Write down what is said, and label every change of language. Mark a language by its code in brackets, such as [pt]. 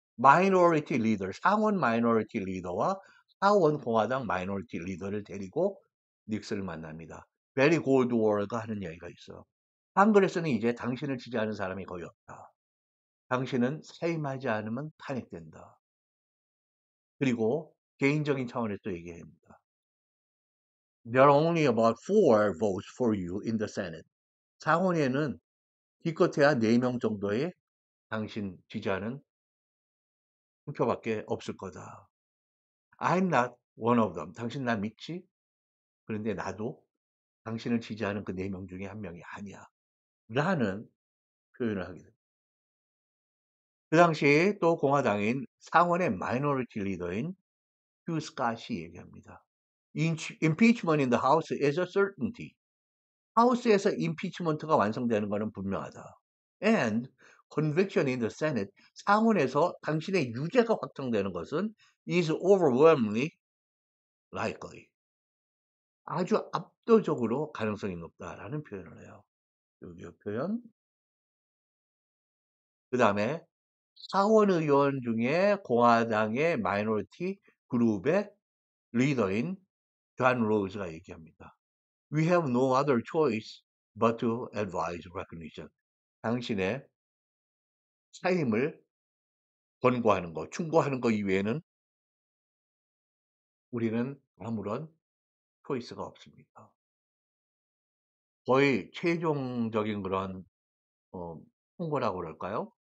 [ko] 마이너리티 리더, 상원 마이너리티 리더와 하원 공화당 마이너리티 리더를 데리고 닉슨을 만납니다. 베리 골드워터가 하는 얘기가 있어요. 한글에서는 이제 당신을 지지하는 사람이 거의 없다. 당신은 사임하지 않으면 탄핵된다. 그리고 개인적인 차원에서 또 얘기합니다. [en] There are only about 4 votes for you in the Senate. [ko] 상원에는 기껏해야 4명 정도의 당신 지지하는 투표밖에 없을 거다. [en] I'm not one of them. [ko] 당신 나 믿지? 그런데 나도 당신을 지지하는 그 4명 중에 한 명이 아니야. 라는 표현을 하게 됩니다. 그 당시 또 공화당인 상원의 마이너리티 리더인 휴 스캇이 얘기합니다. [en] Impeachment in the House is a certainty. [ko] 하우스에서 임피치먼트가 완성되는 것은 분명하다. [en] And conviction in the Senate, [ko] 상원에서 당신의 유죄가 확정되는 것은 [en] is overwhelmingly likely. [ko] 아주 압도적으로 가능성이 높다라는 표현을 해요. 여기 표현. 그 다음에 하원 의원 중에 공화당의 마이너리티 그룹의 리더인 존 로즈가 얘기합니다. [en] We have no other choice but to advise recognition. [ko] 당신의 사임을 권고하는 거, 충고하는 거 이외에는 우리는 아무런 초이스가 없습니다. 거의 최종적인 그런 어, 통보라고 그럴까요?